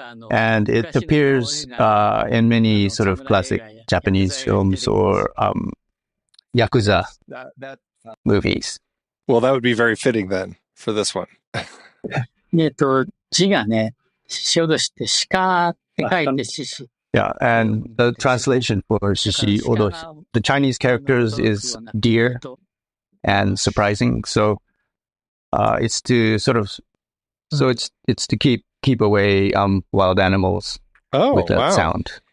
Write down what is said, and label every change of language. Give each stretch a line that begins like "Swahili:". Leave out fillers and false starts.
English: And it appears in many sort of classic Japanese films or Yakuza movies. Well, that would be very fitting then for this one.
Japanese: 字がね、獅子おどしって鹿って書いて獅子。
English: Yeah, and the translation for shishi odoshi, the Chinese characters is deer and surprising. So it's to sort of, it's to keep away wild animals with that sound.